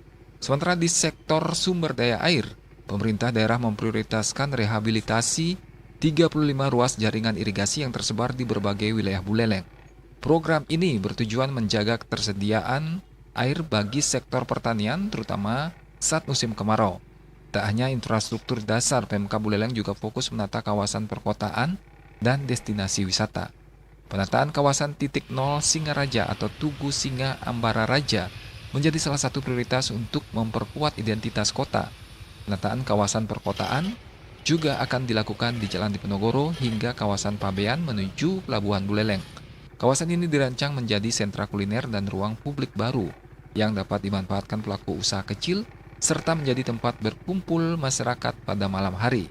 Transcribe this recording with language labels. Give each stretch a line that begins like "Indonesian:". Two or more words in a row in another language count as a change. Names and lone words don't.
Indonesian: Sementara di sektor sumber daya air, pemerintah daerah memprioritaskan rehabilitasi 35 ruas jaringan irigasi yang tersebar di berbagai wilayah Buleleng. Program ini bertujuan menjaga ketersediaan air bagi sektor pertanian, terutama saat musim kemarau. Tak hanya infrastruktur dasar, Pemkab Buleleng juga fokus menata kawasan perkotaan dan destinasi wisata. Penataan kawasan titik nol Singaraja atau Tugu Singa Ambara Raja menjadi salah satu prioritas untuk memperkuat identitas kota. Penataan kawasan perkotaan juga akan dilakukan di Jalan Diponegoro hingga kawasan Pabean menuju Pelabuhan Buleleng. Kawasan ini dirancang menjadi sentra kuliner dan ruang publik baru yang dapat dimanfaatkan pelaku usaha kecil serta menjadi tempat berkumpul masyarakat pada malam hari.